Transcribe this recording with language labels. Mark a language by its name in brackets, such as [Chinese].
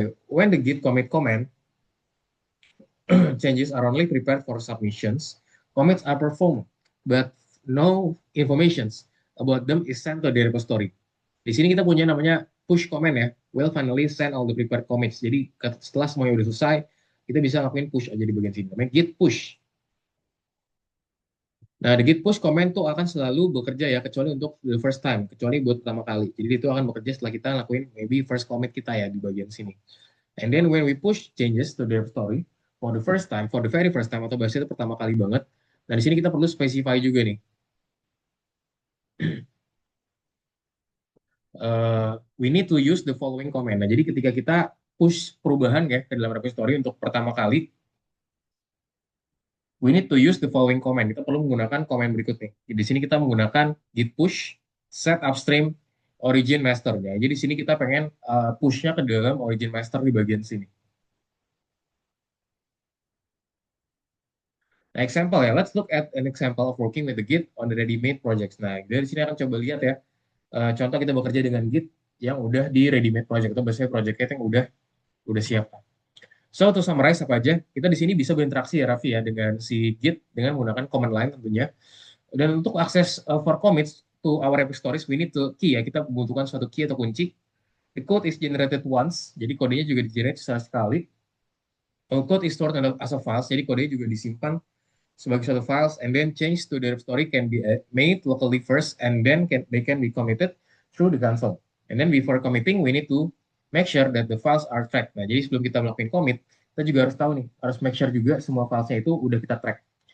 [English] When the git commit command, changes are only prepared for submissions, commits are performed, but no informations about them is sent to the repository. [Indonesian] Di sini kita punya namanya push command ya. [English] Will finally send all the prepared commits. [Indonesian] Jadi setelah semuanya udah selesai, kita bisa lakuin push aja di bagian sini. Namanya git push. Nah, the git push command tuh akan selalu bekerja ya, kecuali untuk the first time, kecuali buat pertama kali. Jadi itu akan bekerja setelah kita lakuin maybe first commit kita ya di bagian sini. [English] And then when we push changes to the story for the first time, for the very first time [Indonesian] atau bahasa itu pertama kali banget. Nah, di sini kita perlu specify juga nih. [English] We need to use the following command. [Indonesian] Nah, jadi ketika kita push perubahan ya ke dalam repository untuk pertama kali, [English] we need to use the following command. [Indonesian] Kita perlu menggunakan command berikut nih. Di sini kita menggunakan git push set upstream origin master ya. Jadi di sini kita pengen push-nya ke dalam origin master di bagian sini. Nah, example ya. [English] Let's look at an example of working with the Git on the ready-made projects. [Indonesian] Nah, dari sini akan coba lihat ya. Contoh kita bekerja dengan Git yang udah di ready-made project atau biasanya project yang udah siap. [English] So, to summarize [Indonesian] apa aja, kita di sini bisa berinteraksi ya Raffi ya dengan si Git dengan menggunakan command line tentunya. Dan untuk akses [English] for commits to our repositories, we need to key ya. [Indonesian] Kita membutuhkan suatu key atau kunci. [English] The code is generated once, [Indonesian] jadi kodenya juga di-generate sekali. [English] Code is stored as a file, [Indonesian] jadi kodenya juga disimpan sebagai suatu files, [English] and then change to the repository can be made locally first, and then they can be committed through the console. And then before committing, we need to make sure that the files are tracked. [Indonesian] Nah, jadi sebelum kita melakukan commit, kita juga harus tahu nih, harus make sure juga semua filesnya itu udah kita track.